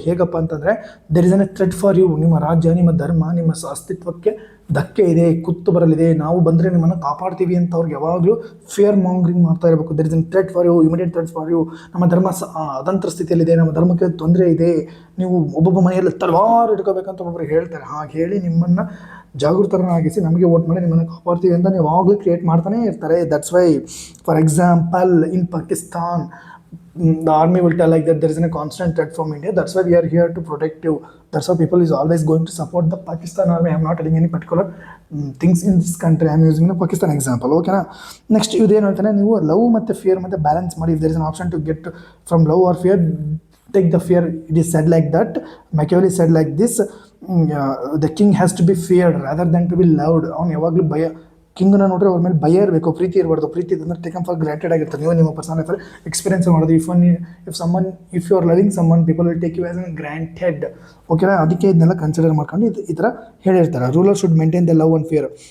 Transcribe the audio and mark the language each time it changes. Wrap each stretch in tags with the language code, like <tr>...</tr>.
<kn>ಹೇಗಪ್ಪ ಅಂತಂದರೆ,</kn> <en>There is an a threat for you.</en> <kn>ನಿಮ್ಮ ರಾಜ್ಯ, ನಿಮ್ಮ ಧರ್ಮ, ನಿಮ್ಮ ಅಸ್ತಿತ್ವಕ್ಕೆ ಧಕ್ಕೆ ಇದೆ, ಕುತ್ತು ಬರಲಿದೆ, ನಾವು ಬಂದರೆ ನಿಮ್ಮನ್ನು ಕಾಪಾಡ್ತೀವಿ ಅಂತ ಅವ್ರಿಗೆ ಯಾವಾಗಲೂ ಫಿಯರ್ ಮಾಂಗ್ರಿಂಗ್ ಮಾಡ್ತಾ ಇರಬೇಕು.</kn> <en>there is an threat for you,</en> <kn>immediate threat for you. ನಮ್ಮ ಧರ್ಮ ಅತಂತ್ರ ಸ್ಥಿತಿಯಲ್ಲಿದೆ, ನಮ್ಮ ಧರ್ಮಕ್ಕೆ ತೊಂದರೆ ಇದೆ, ನೀವು ಒಬ್ಬೊಬ್ಬ ಮನೆಯಲ್ಲಿ ತಲವಾರು ಇಟ್ಕೋಬೇಕಂತ ಒಬ್ಬೊಬ್ಬರು ಹೇಳ್ತಾರೆ. ಹಾಗೆ ಹೇಳಿ ನಿಮ್ಮನ್ನು ಜಾಗೃತರನ್ನಾಗಿಸಿ ನಮಗೆ ವೋಟ್ ಮಾಡಿ ನಿಮ್ಮನ್ನು ಕಾಪಾಡ್ತೀವಿ ಅಂತ ನೀವು ಯಾವಾಗಲೂ ಕ್ರಿಯೇಟ್ ಮಾಡ್ತಾನೆ ಇರ್ತಾರೆ.</kn> <en>That's why for example in Pakistan the army will tell like that there is a constant threat from India, that's why we are here to protect you. That's why people is always going to support the Pakistan army. I am not telling any particular things in this country, I am using the Pakistan example. Okay na?</en> <kn>Next ಇದೇನು ಹೇಳ್ತಾನೆ, ನೀವು love ಮತ್ತು fear ಮತ್ತು balance ಮಾಡಿ.</kn> <en>if there is an option to get from love or fear, take the fear. It is said like that. Machiavelli said like this, the king has to be feared rather than to be loved.</en> <kn>ಅವನು ಯಾವಾಗಲೂ ಭಯ, ಕಿಂಗ್ನ ನೋಡ್ರೆ ಅವ್ರ ಮೇಲೆ ಭಯ ಇರಬೇಕು, ಪ್ರೀತಿ ಇರಬಾರ್ದು. ಪ್ರೀತಿ ಅಂದರೆ ಟೇಕನ್ ಫಾರ್ ಗ್ರಾಂಟೆಡ್ ಆಗಿರ್ತಾರೆ. ನೀವು ನಿಮ್ಮ ಪರ್ಸನಲ್ ಲೈಫಲ್ಲಿ ಎಕ್ಸ್ಪೀರಿಯನ್ಸ್ ಮಾಡೋದು.</kn> <en>If you are loving someone, people will take you as an granted. ಓಕೆನಾ?</en> <kn>ಅದಕ್ಕೆ ಇದನ್ನೆಲ್ಲ ಕನ್ಸಿಡರ್ ಮಾಡ್ಕೊಂಡು ಈ ಥರ ಹೇಳಿರ್ತಾರೆ.</kn> <en>Ruler should maintain the love and fear.</en>